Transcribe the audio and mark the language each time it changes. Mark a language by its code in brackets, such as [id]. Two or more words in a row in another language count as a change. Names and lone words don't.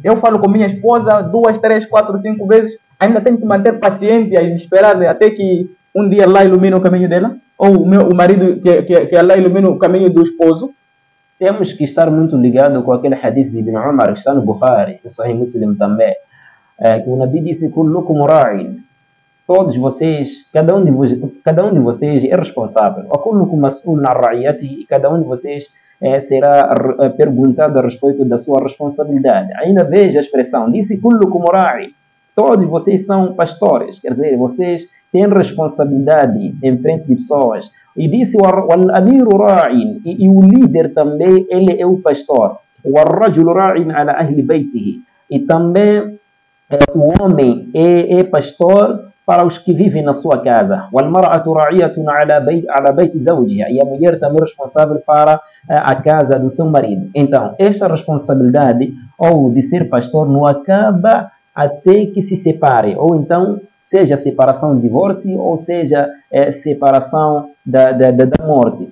[pt] Eu falo com minha esposa 2, 3, 4, 5 vezes, ainda tenho que manter paciência e esperar até que um dia Allah ilumine o caminho dela? Ou o marido, que Allah ilumine o caminho do esposo? Temos que estar muito ligados com aquele hadith de Ibn Umar, que está no Bukhari, no Sahih Muslim também, que o Nabi disse: [ar] "كلكم راع." [pt] Todos vocês, cada um de vocês é responsável. E cada um de vocês será perguntado a respeito da sua responsabilidade. Ainda veja a expressão, disse: [ar] "كلكم راع." [pt] Todos vocês são pastores, quer dizer, vocês têm responsabilidade em frente de pessoas. E disse: [ar] "والأمير راع." [pt] E o líder também, ele é o pastor. [ar] "والرجل راع على أهل بيته." [pt] E também o homem é pastor para os que vivem na sua casa. [ar] "والمرأة راعية على بيت زوجها." [pt] E a mulher também é responsável para a casa do seu marido. Então, esta responsabilidade, ou de ser pastor, não acaba até que se separe, ou então seja separação de divórcio, ou seja separação da morte.